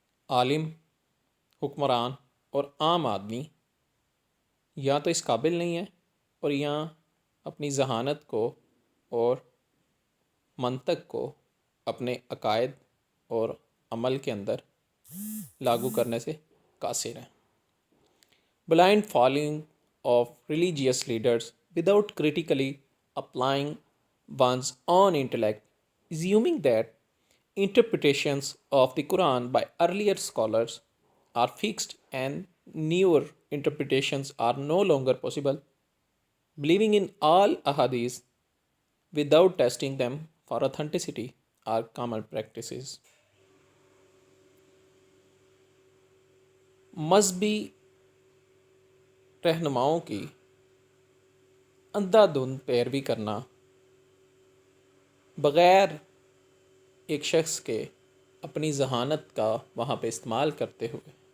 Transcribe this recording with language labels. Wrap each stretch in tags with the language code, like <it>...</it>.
<ur>عالم، حکمران اور عام آدمی یا تو اس قابل نہیں ہے اور یا اپنی ذہانت کو اور منطق کو اپنے عقائد اور عمل کے اندر لاگو کرنے سے قاصر ہیں.</ur> <en>Blind following of religious leaders without critically applying one's own intellect, assuming that interpretations of the Quran by earlier scholars are fixed and newer interpretations are no longer possible, believing in all ahadith without testing them for authenticity are common practices.</en> <ur>مذہبی رہنماؤں کی اندھا دھند پیروی کرنا بغیر ایک شخص کے اپنی ذہانت کا وہاں پہ استعمال کرتے ہوئے</ur>